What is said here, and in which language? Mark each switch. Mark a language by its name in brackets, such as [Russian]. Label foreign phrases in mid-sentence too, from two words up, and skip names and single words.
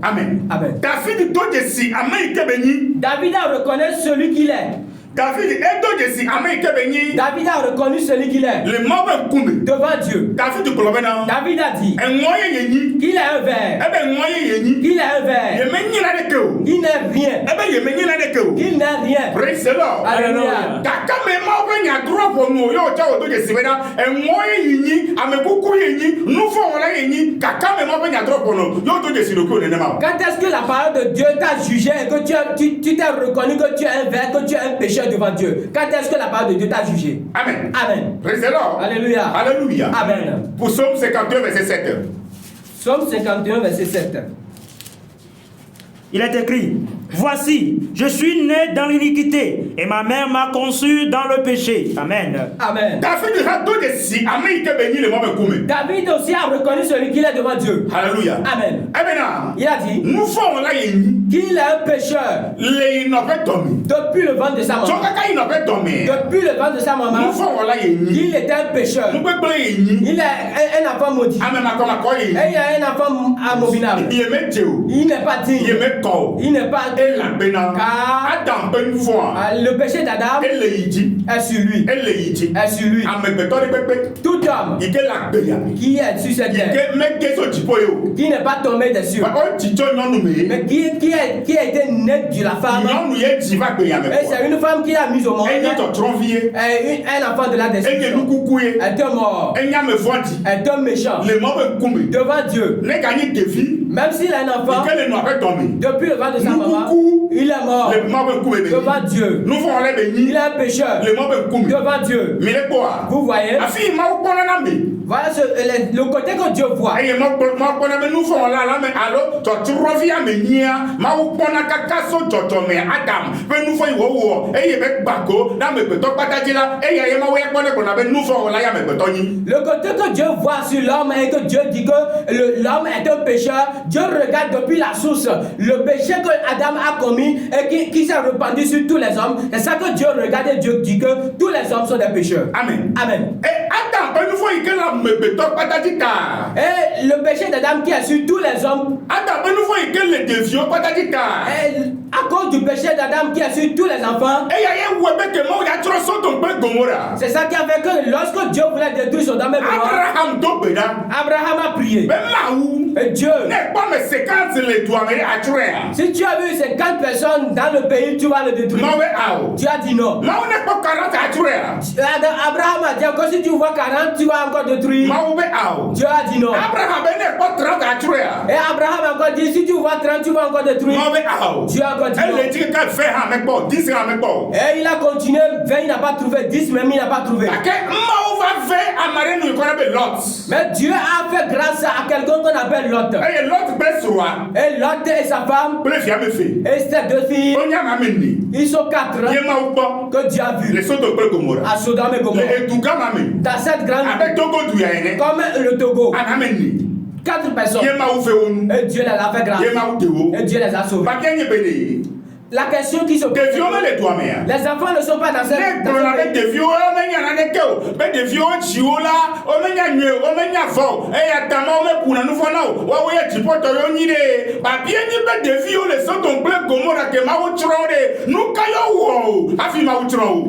[French] Amen. Amen. [Ewe] David do de si ame yi ke be nyi [French] David a reconnu celui qu'il est. [Ewe] David edo de si ame yi ke be nyi [French] David a reconnu celui qu'il est [Ewe] le mɔ ƒe ŋkume [French] devant Dieu. [Ewe] David gblɔ bena [French] David a dit [Ewe] eŋɔ ye ye nyi [French] qu'il est un ver. [Ewe] ebe ŋɔ ye ye nyi [French] Qu'il est un ver. [Ewe] yeme nyi la ɖeke o [French] Il n'est rien. [Ewe] ebe yeme nyi la ɖeke o [French] Il n'est rien. [English] Praise the Lord. [French] Alléluia. [Ewe] Gake me mawo ƒe nya drɔ ƒonu o ye wòtsɔ wòdo dzesi bena eŋɔ ye yi nyi amekuku ye nyi nufɔwɔla ye nyi gake me mawo ƒe nya drɔ ƒonu ye wòdo dzesi ɖokuiwo nenema o. [French] Quand est-ce que la parole de Dieu t'a jugé et que tu t'es reconnu que tu es un ver, que tu es un pécheur devant Dieu? Quand est-ce que la parole de Dieu t'a jugé? Amen. Amen. Praise the Lord. Alléluia. Alléluia. Amen. Psaume 51 verset 7 Psaume 51, verset 7. Il est écrit, voici, je suis né dans l'iniquité et ma mère m'a conçu dans le péché. Amen. Amen. [Ewe] David ha do de si ame yi ke be nyi le mɔ ƒe ŋkume. [French] David aussi a reconnu celui qu'il est devant Dieu. Alléluia. Amen. [Ewe] Ebena [French] Il a dit [Ewe] nufɔwɔla ye nyi [French] qu'il est un pécheur [Ewe] le yinɔƒe dɔme [French] depuis le ventre de sa [Ewe] tso [French] maman. [Ewe] kaka yinɔƒe dɔme [French] Depuis le ventre de sa maman, [Ewe] nufɔwɔla ye nyi [French] il était un pécheur. [Ewe] nugbegble ye nyi [French] Il est un enfant maudit. [Ewe] ame makɔmakɔ ye [French] Et [Ewe] nyi [French] il est un enfant abominable. [Ewe] yeme dze o [French] Il n'est pas digne. [Ewe] yeme kɔ o [French] Il n'est pas [Ewe] elabena [French] Car [Ewe] Adam ƒe nufɔa [French] le péché d'Adam [Ewe] ele yi dzi [French] est sur lui. [Ewe] ele yi dzi [French] Est sur lui. [Ewe] amegbetɔ ɖe kpekpe [French] Tout homme [Ewe] yi ke le agbea [French] qui est sur cette [Ewe] yi [French] terre, [Ewe] ke mege tso dziƒo ye o [French] qui n'est pas tombé des cieux, [Ewe] o dzi tso nyɔnu me ye [French] mais qui a été né de la femme. [Ewe] nyɔnu ye dzi va gbea me [French] Et c'est une femme qui a mis au monde [Ewe] enye tsɔtsrɔ̃vi ye [French] un enfant de la [Ewe] enye [French] destruction. [Ewe] nukuku ye [French] Est un mort, [Ewe] enye ame vɔ̃ɖi [French] est un méchant [Ewe] le mɔ ƒe ŋkume [French] devant Dieu. [Ewe] ne ganyi ɖevi [French] Même s'il a un enfant, [Ewe] yi ke le nua ƒe dɔme [French] depuis le ventre de sa maman, [Ewe] nukuku [French] il est mort [Ewe] le mɔ ƒe ŋkume be [French] devant [Ewe] nyi [French] Dieu. [Ewe] nufɔwɔla be [French] Il [Ewe] nyi [French] est un pécheur [Ewe] le mɔ ƒe ŋkume [French] devant Dieu. [Ewe] mi le kpɔa [French] Vous voyez, [Ewe] afi yi mawo kpɔna na me [French] voilà le côté que Dieu voit. [Ewe] eye mawo kpɔna be nufɔwɔla la me alo tsɔtsrɔ̃vi ame nyia mawo kpɔna kaka so dzɔdzɔme Adam ƒe nufɔ yi wòwɔ eye be gbago na amegbetɔ kpata dzi la eya ye mawo ya kpɔnɛ gbɔna be nufɔwɔla ya amegbetɔ nyi. [French] Le côté que Dieu voit sur l'homme et que Dieu dit que l'homme est un pécheur, Dieu regarde depuis la source le péché que Adam a commis et qui s'est répandu sur tous les hommes. C'est ça que Dieu regarde et Dieu dit que tous les hommes sont des pécheurs. Amen. Amen. [Ewe] Et Adam ƒe nufɔ yi ke le amegbetɔ kpata dzi ta [French] Et le péché d'Adam qui est sur tous les hommes, [Ewe] Adam ƒe nufɔ yi ke le ɖeviwo kpata dzi ta [French] et à cause du péché d'Adam qui est sur tous les enfants, [Ewe] eya ye wɔe be ke mawo ya trɔ Sodome kple Gomora [French] c'est ça qui a fait que lorsque Dieu voulait détruire Sodome et Gomorrhe, [Ewe] Abraham do gbe ɖa [French] Abraham a prié. [Ewe] be mawu [French] Et Dieu, [Ewe] ne kpɔ ame 50 le dua me ɖe atrɔea [French] si tu as vu 50 personnes dans le pays, tu vas le détruire. [Ewe] mawu be awɔ [French] Dieu a dit non. [Ewe] mawu ne kpɔ 40 atrɔea [French] Abraham a dit encore si tu vois 40, tu vas encore détruire. [Ewe] Mawu be awo. [French] Dieu a dit non. [Ewe] Abraham be ne kpɔ 30 atsrɔe a. [French] Et Abraham a encore dit si tu vois 30, tu vas encore détruire. [Ewe] Mawu be awo. [French] Dieu a encore dit non. Elle dit que [Ewe] 20 hã me kpɔ, 10 hã me kpɔ. [French] Et il a continué, 20 il n'a pas trouvé, 10 même il n'a pas trouvé. [Ewe] Gake Mawu va ve amare nu kɔnɔ be Lot. [French] Mais Dieu a fait grâce à quelqu'un qu'on appelle Lot. [Ewe] Eye Lot be srɔ̃a. [French] Et Lot et sa femme, [Ewe] Kple via me fe. [French] et ses 2 filles, [Ewe] O nya ma me ni. [French] ils sont 4 [Ewe] Ye Mawu kpɔ. [French] que Dieu a [Ewe] Le [French] vu [Ewe] Sodome kple Gomora. [French] à Sodome et Gomorrhe. [Ewe] Le eduga ma me. [French] Dans cette grande [Ewe] Abe Togo du ya ene. [French] comme le Togo, [Ewe] Ana me ni. [French] 4 personnes. [Ewe] Ye Mawu fe wo nu. [French] Et Dieu les a fait grâce. [Ewe] Ye Mawu de wo. [French] Et Dieu les a sauvés. [Ewe] Papier nye be de. [French] La question qui se pose, [Ewe] Ɖeviwo mele dua mea. [French] les enfants ne sont pas dans cette. [Ewe] Ne gblɔna be ɖeviwo womenya naneke o. Be ɖeviwo dziwo la womenya nyuie o, womenya vɔ o. Eya ta ma womekuna nu fɔ na o. Woawo ye dziƒotɔ yewo nyi ɖe. Babie nyi be ɖeviwo le Sodome kple Gomora ke Mawu tsrɔ̃ ɖe. Nu ka yewo wɔ o hafi Mawu tsrɔ̃ o.